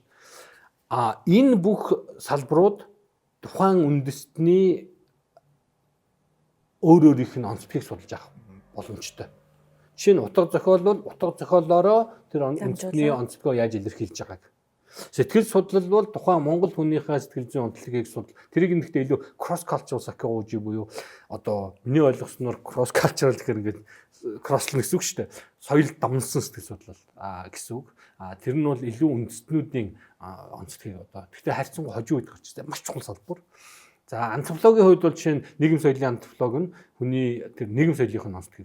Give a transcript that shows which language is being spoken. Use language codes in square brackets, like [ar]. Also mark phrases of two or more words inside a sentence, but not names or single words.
[mn] Энэ бүх салбарууд тухайн үндэстний өөрийнх нь онцлогийг судалж авах боломжтой. Жишээ нь утга зохиол бол утга зохиолоороо тэр үндэстний онцлогоо яаж илэрхийлж байгааг. Сэтгэл судлал бол тухайн монгол хүнийхээ сэтгэл зүйн онцлогийг судал. Тэрийг нэгтээ илүү [en] cross cultural psychology [mn] буюу одоо миний ойлгосноор [en] cross cultural [mn] гэхээр ингээд crosslын гэсэн үг шүү дээ. Соёл дамнсан сэтгэл судлал гэсэн үг. Тэр нь бол илүү үндэстнүүдийн онцлогийг одоо гэхдээ харьцангуй хожуу үед гарч ирсэн маш чухал салбар. За антропологийн хувьд бол жишээ нь нийгэм соёлын антрополог нь хүний тэр нийгэм соёлын онцлог.